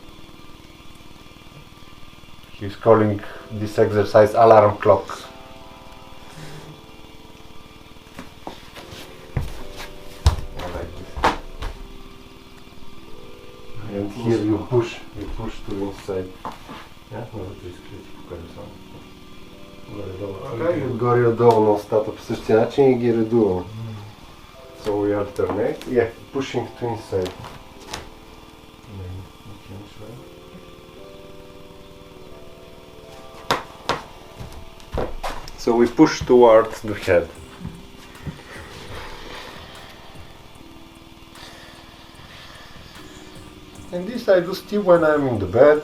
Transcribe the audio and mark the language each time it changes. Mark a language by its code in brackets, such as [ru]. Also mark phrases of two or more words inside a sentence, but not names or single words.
[en] He's calling this exercise alarm clock. And here you push to inside. Yeah? [bg] Горе отдолу на устата по същия начин и ги редувам. [en] So we alternate. Yeah, pushing to inside. So we push towards the head. And this I do still when I'm in the bed.